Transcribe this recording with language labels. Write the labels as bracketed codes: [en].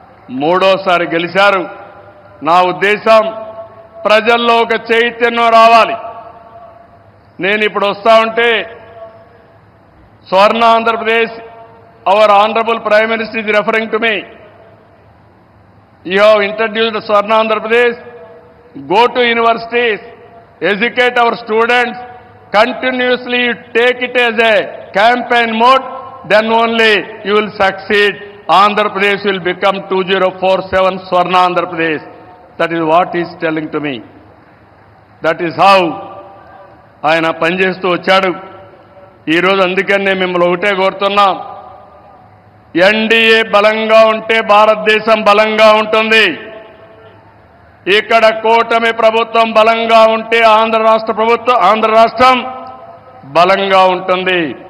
[te] మూడోసారి గెలిచారు. నా ఉద్దేశం ప్రజల్లో ఒక చైతన్యం రావాలి. నేను ఇప్పుడు వస్తా ఉంటే [en] Swarna Andhra Pradesh, our honourable prime minister is referring to me. You have introduced Swarna Andhra Pradesh. Go to universities, educate our students, continuously you take it as a campaign mode, then only you will succeed. Andhra Pradesh will become 2047 Swarna Andhra Pradesh. That is what he is telling to me. That is how [te] ఆయన పనిచేస్తూ వచ్చాడు. ఈరోజు అందుకని నేను మిమ్మల్ని ఒకటే కోరుతున్నాం, NDA బలంగా ఉంటే భారతదేశం బలంగా ఉంటుంది. ఇక్కడ కూటమి ప్రభుత్వం బలంగా ఉంటే ఆంధ్ర రాష్ట్రం బలంగా ఉంటుంది.